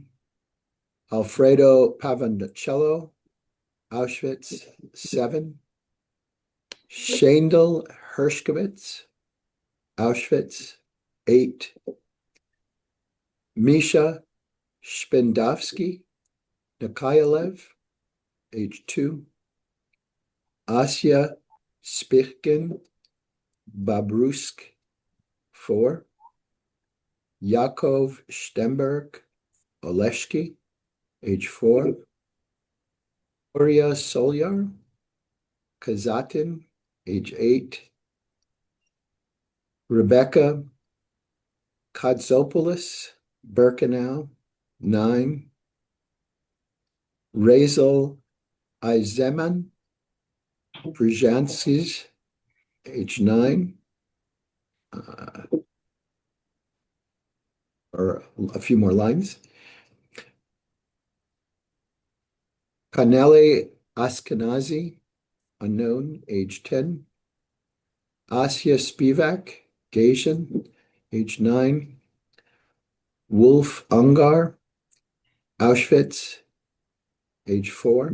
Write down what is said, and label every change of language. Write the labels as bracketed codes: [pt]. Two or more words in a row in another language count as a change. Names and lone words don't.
[en] Alfredo Pavancello, Auschwitz, 7. Shandel Hershkovitz, Auschwitz, 8. Misha Spindovsky, Nikolaev, age 2. Asya Spichkin, Babrusk, 4. Yakov Stemberg, Oleshki, age 4. Gloria Solyar, Kazatin, age 8. Rebecca Kotsopoulos, Birkenau, 9. Razel Izeman, Brzezinskis, age 9. Or a few more lines. Kanele Askenazi, unknown, age 10. Asya Spivak, Gasian, age 9. Wolf Ungar, Auschwitz, age 4.